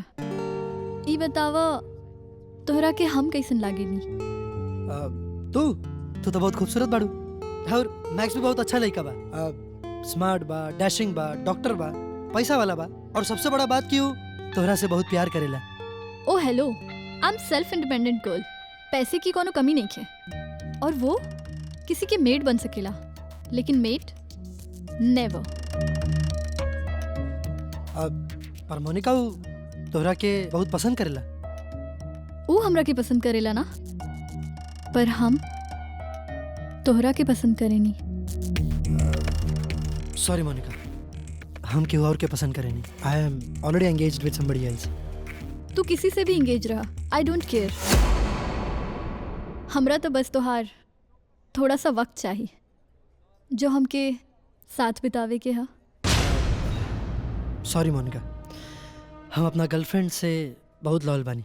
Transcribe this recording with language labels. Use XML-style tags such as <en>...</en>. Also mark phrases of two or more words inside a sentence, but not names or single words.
<bho>ई बतावा तोहरा के हम कैसन लागेनी? तू तो बहुत खूबसूरत बाड़ू और मैक्स भी बहुत अच्छा लड़का बा। स्मार्ट बा, डैशिंग बा, डॉक्टर बा, पैसा वाला बा और सबसे बड़ा बात कि वो तोहरा से बहुत प्यार करेला। ओ हेलो,</bho> <en>I am self independent girl.</en> <bho>पैसे की कोनो कमी नहीं है और वो किसी के मेड बन सकेला, लेकिन</bho> <en>maid never.</en> <bho>पर मोनिका वो तोहरा के बहुत पसंद करेला। वो हमरा के पसंद करेला ना, पर हम तोहरा के पसंद करेनी। सॉरी मोनिका, हम केहू और के पसंद करेनी।</bho> <en>I am already engaged with somebody else.</en> <bho>तू किसी से भी इंगेज रहा,</bho> <en>I don't care.</en> <bho>हमरा तो बस तोहार थोड़ा सा वक्त चाहिए जो हमके साथ बितावे के हा। सॉरी मोनिका, हम अपना गर्लफ्रेंड से बहुत लॉयल बानी।</bho>